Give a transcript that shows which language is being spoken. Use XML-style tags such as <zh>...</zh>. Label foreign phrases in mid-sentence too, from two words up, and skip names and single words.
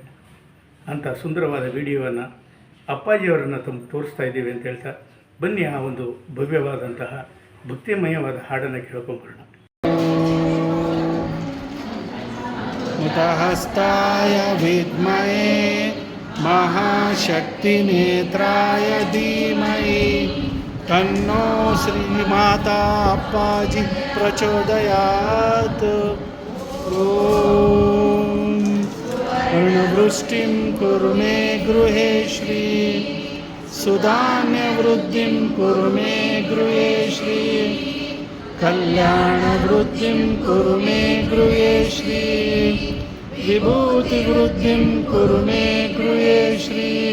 <kn>ಅಂಥ ಸುಂದರವಾದ ವಿಡಿಯೋವನ್ನು ಅಪ್ಪಾಜಿಯವರನ್ನು ತಮಗೆ ತೋರಿಸ್ತಾ ಇದ್ದೀವಿ ಅಂತ ಹೇಳ್ತಾ, ಬನ್ನಿ ಆ ಒಂದು ಭವ್ಯವಾದಂತಹ ಭಕ್ತಿಮಯವಾದ ಹಾಡನ್ನು ಕೇಳ್ಕೊಂಬರೋಣ.</kn> <sa>ಉದಹಸ್ತಾಯ ವಿದ್ಮಹೇ ಮಹಾಶಕ್ತಿನೇತ್ರಾಯ ಧೀಮಹಿ ತನ್ನೋ ಶ್ರೀಮಾತಾ ಅಪ್ಪಾಜಿ ಪ್ರಚೋದಯಾತ್. ಓಂ ವರ್ಣವೃಷ್ಟಿಂ ಕುರು ಮೇ ಗೃಹೇ ಶ್ರೀ ಸುಧಾನ್ಯವೃದ್ಧಿಂ ಕುರು ಮೇ ಗೃಹೇ ಶ್ರೀ ಕಲ್ಯಾಣವೃದ್ಧಿಂ ಕುರು ಮೇ ಗೃಹೇ ಶ್ರೀ ವಿಭೂತಿವೃದ್ಧಿಂ ಕುರು ಮೇ ಗೃಹೇ ಶ್ರೀ</sa>